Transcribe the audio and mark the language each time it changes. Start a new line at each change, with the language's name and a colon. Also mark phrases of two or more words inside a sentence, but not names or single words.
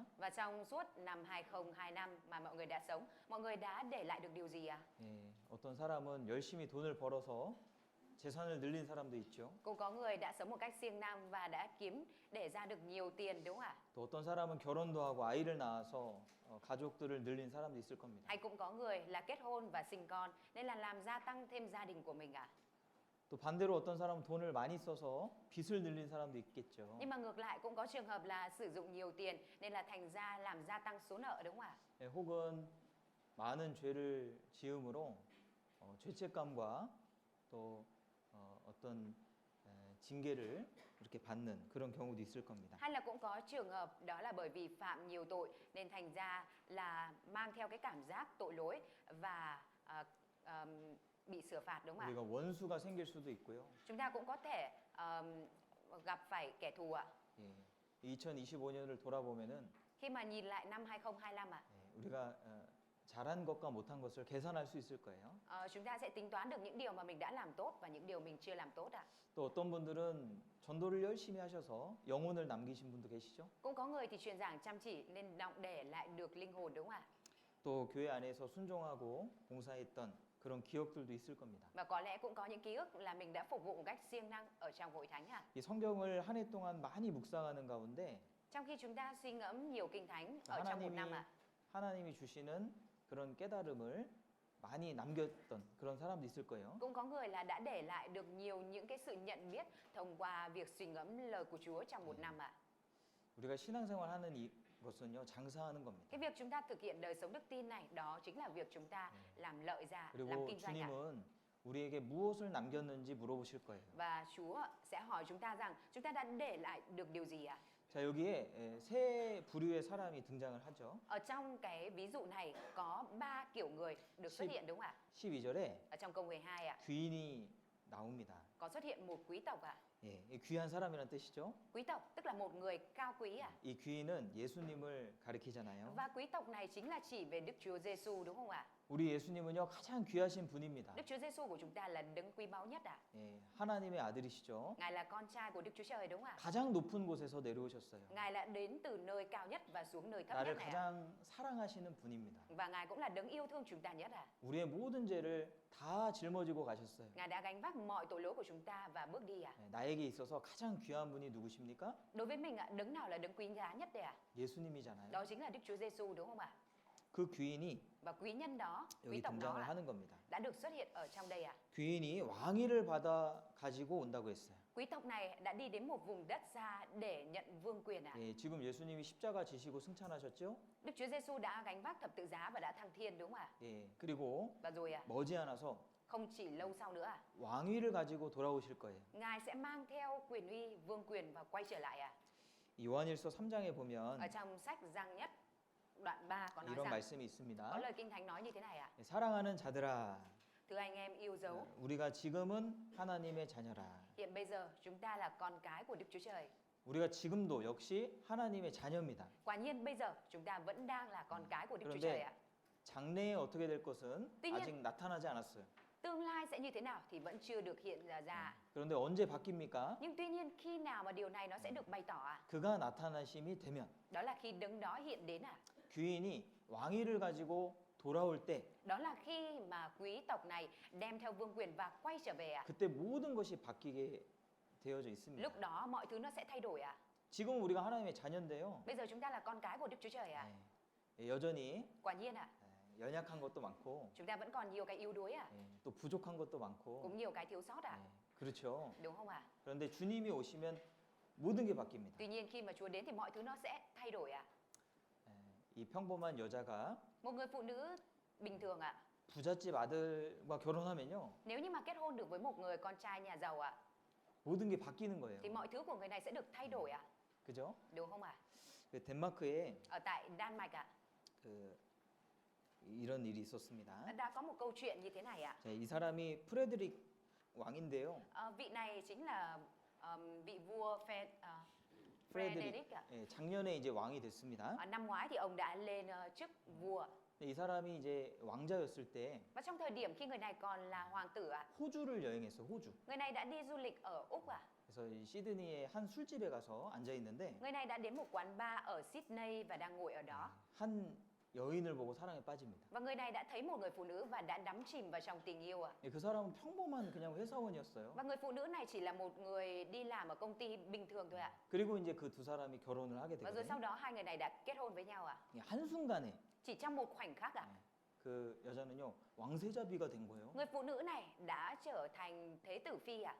Vietnamese: Và trong suốt năm 2025 mà mọi người đã sống, mọi người đã để lại được điều gì ạ?
Korean: 예, 어떤 사람은 열심히 돈을 벌어서 재산을 늘린 사람도 있죠.
Vietnamese: Cũng có người đã sống một cách siêng năng và đã để ra được nhiều tiền đúng không ạ?
Korean: 또 어떤 사람은 결혼도 하고 아이를 낳아서 가족들을 늘린 사람도 있을 겁니다.
Vietnamese: Hay cũng có người là kết hôn và sinh con nên là làm gia tăng thêm gia đình của mình ạ.
Korean: 또 반대로 어떤 사람은 돈을 많이 써서 빚을 늘린 사람도 있겠죠.
Vietnamese: Nhưng mà ngược lại cũng có trường hợp là sử dụng nhiều tiền nên là thành ra làm gia tăng số nợ đúng không ạ?
Korean: 예, 혹은 많은 죄를 지음으로 죄책감과 또 어떤 징계를 이렇게 받는 그런 경우도 있을 겁니다.
Vietnamese: Hay là cũng có trường hợp đó là bởi vì phạm nhiều tội nên thành ra là mang theo cái cảm giác tội lỗi và bị xử phạt đúng không ạ?
Korean: 우리가 원수가 생길 수도 있고요.
Vietnamese: Chúng ta cũng có thể gặp phải kẻ thù ạ.
Korean: 예, 2025년을 돌아보면은
Vietnamese: Khi mà nhìn lại năm 2025 ạ,
Korean: 우리가 잘한 것과 못한 것을 계산할 수 있을 거예요.
Vietnamese: chúng ta sẽ tính toán được những điều mà mình đã làm tốt và những điều mình chưa làm tốt ạ.
Korean: 또 어떤 분들은 전도를 열심히 하셔서 영혼을 남기신 분도 계시죠.
Vietnamese: Cũng có người thì truyền giảng chăm chỉ nên đọng để lại được linh hồn đúng không ạ?
Korean: 또 교회 안에서 순종하고 봉사했던 그런 기억들도 있을 겁니다.
Vietnamese: Và có lẽ cũng có những ký ức là mình đã phục vụ một cách siêng năng ở trong hội thánh ạ.
Korean: 이 성경을 한 해 동안 많이 묵상하는 가운데
Vietnamese: Trong khi chúng ta suy ngẫm nhiều kinh thánh ở trong một năm ạ,
Korean: 하나님이 주시는 그런 깨달음을 많이 남겼던 그런 사람도 있을 거예요.
Vietnamese: cũng có người là đã để lại được nhiều những cái sự nhận biết thông qua việc suy ngẫm lời của Chúa trong một năm ạ.
Korean: 우리가 신앙생활하는 이것은요, 장사하는 겁니다.
Vietnamese: Cái việc chúng ta thực hiện đời sống đức tin này đó chính là việc chúng ta làm lợi ra, làm
Korean: 그리고
Vietnamese: kinh doanh ạ.
Korean: 주님은 우리에게 무엇을 남겼는지 물어보실 거예요.
Vietnamese: Và Chúa sẽ hỏi chúng ta rằng chúng ta đã để lại được điều gì ạ?
Korean: 자, 여기에 세 부류의 사람이 등장을 하죠.
Vietnamese: Ở trong cái ví dụ này có 3 kiểu người được xuất hiện đúng không ạ?
Korean: 12절에
Vietnamese: Ở trong câu 12 ạ,
Korean: 귀인이 나옵니다.
Vietnamese: có xuất hiện một quý tộc ạ.
Korean: 예, 이 귀한 사람이란 뜻이죠.
Vietnamese: Quý tộc tức là một người cao quý ạ.
Korean: 이 귀인은 예수님을 가리키잖아요.
Vietnamese: Và quý tộc này chính là chỉ về Đức Chúa Giêsu đúng không ạ?
Korean: 우리 예수님은요, 가장 귀하신 분입니다.
Vietnamese: Đức Chúa Giêsu của chúng ta là đấng quý báu nhất ạ.
Korean: 예, 하나님의 아들이시죠.
Vietnamese: Ngài là con trai của Đức Chúa Trời đúng không ạ?
Korean: 가장 높은 곳에서 내려오셨어요.
Vietnamese: Ngài đã đến từ nơi cao nhất và xuống nơi thấp
Korean: 나를
Vietnamese: nhất này ạ.
Korean: 가장 사랑하시는 분입니다.
Vietnamese: Và Ngài cũng là đấng yêu thương chúng ta nhất ạ.
Korean: 우리의 모든 죄를 다 짊어지고 가셨어요.
Vietnamese: Ngài đã gánh vác mọi tội lỗi của chúng ta và bước đi ạ.
Korean: 예, 나에게 있어서 가장 귀한 분이 누구십니까?
Vietnamese: Đối với mình ạ, đấng nào là đấng quý giá nhất đây ạ?
Korean: 예수님이잖아요.
Vietnamese: Đó chính là Đức Chúa Giêsu đúng không ạ?
Korean: 그 귀인이
Vietnamese: Và quý nhân đó, quý
Korean: 여기
Vietnamese: tộc đó
Korean: 등장을
Vietnamese: ạ,
Korean: 하는 겁니다.
Vietnamese: đã được xuất hiện ở trong đây ạ.
Korean: 귀인이 왕위를 받아 가지고 온다고 했어요.
Vietnamese: Quý tộc này đã đi đến một vùng đất xa để nhận vương quyền ạ.
Korean: 예, 지금 예수님이 십자가 지시고 승천하셨죠?
Vietnamese: Đức Chúa Giêsu đã gánh vác thập tự giá và đã thăng thiên đúng không ạ?
Korean: 예, 그리고
Vietnamese: Và rồi ạ,
Korean: 머지않아서
Vietnamese: không chỉ lâu sau nữa ạ,
Korean: 왕위를 가지고 돌아오실 거예요.
Vietnamese: Ngài sẽ mang theo quyền uy, vương quyền và quay trở lại ạ.
Korean: 이 요한일서 3장에 보면
Vietnamese: Ở trong sách Giăng nhất đoạn 3 có nói
Korean: 이런
Vietnamese: rằng,
Korean: 말씀이
Vietnamese: có
Korean: 있습니다.
Vietnamese: lời Kinh Thánh nói như thế này ạ.
Korean: 예, 사랑하는 자들아,
Vietnamese: Thưa anh em yêu dấu,
Korean: 우리가 지금은 하나님의 자녀라.
Vietnamese: hiện bây giờ chúng ta là con cái của Đức Chúa Trời.
Korean: 우리가 지금도 역시 하나님의 자녀입니다.
Vietnamese: Quả nhiên bây giờ chúng ta vẫn đang là con cái của Đức Chúa
Korean: 그런데
Vietnamese: Trời ạ.
Korean: 장래에 어떻게 될 것은
Vietnamese: tuy nhiên-
Korean: 아직 나타나지 않았어요.
Vietnamese: Tương lai sẽ như thế nào thì vẫn chưa được hiện ra.
Korean: 그런데 언제 바뀝니까?
Vietnamese: Nhưng tuy nhiên khi nào mà điều này nó sẽ được bày tỏ ạ?
Korean: 그가 나타나심이 되면
Vietnamese: Đó là khi đấng đó hiện đến ạ.
Korean: 귀인이 왕위를 가지고 돌아올 때
Vietnamese: Đó là khi mà quý tộc này đem theo vương quyền và quay trở về ạ.
Korean: 그때 모든 것이 바뀌게 되어져 있습니다.
Vietnamese: Lúc đó mọi thứ nó sẽ thay đổi ạ.
Korean: 지금 우리가 하나님의 자녀인데요.
Vietnamese: Bây giờ chúng ta là con cái của Đức Chúa Trời ạ.
Korean: 예, 여전히
Vietnamese: Quả nhiên ạ,
Korean: 연약한 것도 많고
Vietnamese: chúng ta vẫn còn nhiều cái yếu đuối ạ,
Korean: 예, 또 부족한 것도 많고
Vietnamese: cũng nhiều cái thiếu sót ạ.
Korean: 예, 그렇죠.
Vietnamese: Đúng không ạ?
Korean: 그런데 주님이 오시면 모든 게 바뀝니다.
Vietnamese: Tuy nhiên khi mà Chúa đến thì mọi thứ nó sẽ thay đổi ạ.
Korean: 예, 이 평범한 여자가
Vietnamese: Một người phụ nữ bình thường ạ,
Korean: 부잣집 아들과 결혼하면요.
Vietnamese: nếu như mà kết hôn được với một người con trai nhà giàu ạ,
Korean: 모든 게 바뀌는 거예요.
Vietnamese: thì mọi thứ của người này sẽ được thay đổi ạ.
Korean: 그죠?
Vietnamese: Đúng không ạ?
Korean: 그 덴마크에
Vietnamese: Ở tại Đan Mạch ạ,
Korean: 그 이런 일이 있었습니다.
Vietnamese: đã có một câu chuyện như thế này ạ.
Korean: 자, 이 사람이 프레드릭 왕인데요.
Vietnamese: Vị này chính là vị vua
Korean: 프레드릭
Vietnamese: Frederick ạ.
Korean: 예, 작년에 이제 왕이 됐습니다.
Vietnamese: Năm ngoái thì ông đã lên chức vua.
Korean: 이 사람이 이제 왕자였을 때
Vietnamese: Và trong thời điểm khi người này còn là hoàng tử ạ,
Korean: 호주를 여행했어. 호주.
Vietnamese: người này đã đi du lịch ở Úc ạ.
Korean: 그래서 이 시드니의 한 술집에 가서 앉아 있는데
Vietnamese: Người này đã đến một quán bar ở Sydney và đang ngồi ở đó.
Korean: 한 여인을 보고 사랑에 빠집니다.
Vietnamese: Và người này đã thấy một người phụ nữ và đã đắm chìm vào trong tình yêu ạ.
Korean: 예, 그 사람은 평범한 그냥 회사원이었어요.
Vietnamese: Và người phụ nữ này chỉ là một người đi làm ở công ty bình thường thôi ạ.
Korean: 그리고 이제 그 두 사람이 결혼을 하게
Vietnamese: Và rồi sau
Korean: 되거든요.
Vietnamese: đó hai người này đã kết hôn với nhau ạ.
Korean: 예, 한순간에
Vietnamese: Chỉ trong một khoảnh khắc ạ.
Korean: 그 여자는요 왕세자비가 된 거예요.
Vietnamese: Người phụ nữ này đã trở thành thế tử phi ạ.